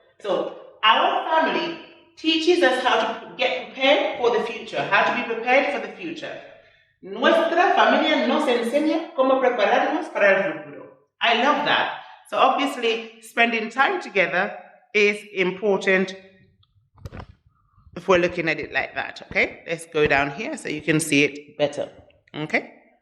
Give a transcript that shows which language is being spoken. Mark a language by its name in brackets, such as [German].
[English] So our family teaches us how to get prepared for the future, how to be prepared for the future. [Spanish] Nuestra familia nos enseña cómo prepararnos para el futuro. [English] I love that. So obviously, spending time together is important if we're looking at it like that, okay? Let's go down here so you can see it better, okay?